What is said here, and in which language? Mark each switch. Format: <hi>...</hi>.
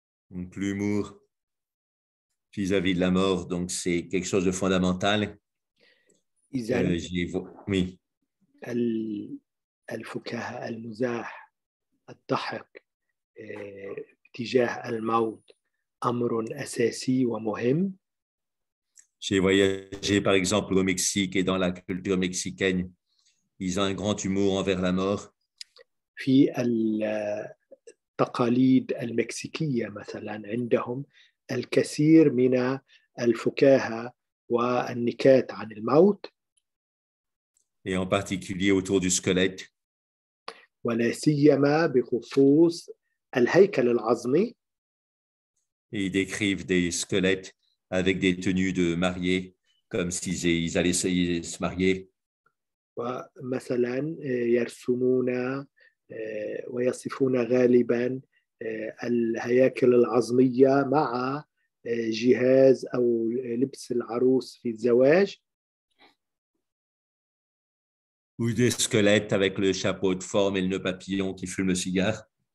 <fr>Donc, l'humour vis-à-vis de la mort, donc c'est quelque chose de fondamental.</fr> <ar>إذن</ar> <fr>Oui.</fr> <ar>الفكاهة، المزاح، الضحك تجاه الموت أمر أساسي ومهم.</ar> <fr>J'ai voyagé par exemple au Mexique et dans la culture mexicaine, ils ont un grand humour envers la mort.</fr> <ar>في التقاليد المكسيكية مثلا عندهم الكثير من الفكاهة والنكات عن الموت.</ar> <fr>Et en particulier autour du squelette.</fr> <ar>ولا سيما بخصوص الهيكل العظمي.</ar> <fr>Et ils décrivent des squelettes avec des tenues de mariés, comme s'ils allaient se marier.</fr> <ar>ومثلا يرسمون ويصفون غالبا الهياكل العظمية مع جهاز أو لبس العروس في الزواج.</ar> <fr>Ou des squelettes avec le chapeau de forme et le nœud papillon qui fume le cigare.</fr>